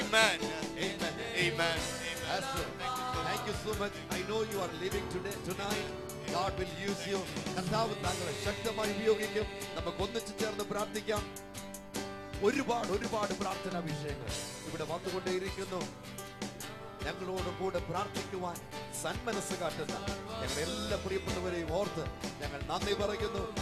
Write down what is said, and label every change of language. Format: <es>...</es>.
<en>Amen. Amen. Amen. Pastor, thank you so much. I know you are living tonight. God will use you.</en> <ml>കർത്താവ് താങ്കളെ ശക്തമായി ഉപയോഗിക്കും. നമുക്ക് ഒന്നിച്ചു ചേർന്ന് പ്രാർത്ഥിക്കാം. ഒരുപാട് പ്രാർത്ഥനാ വിഷയങ്ങൾ ഇവിടെ വന്നുകൊണ്ടേയിരിക്കുന്നു. ഞങ്ങളോട് കൂടെ പ്രാർത്ഥിക്കുവാൻ സന്മനസ് കാട്ടുന്ന ഞങ്ങളുടെ എല്ലാ പ്രിയപ്പെട്ടവരെയും ഓർത്ത് ഞങ്ങൾ നന്ദി പറയുന്നു.</ml>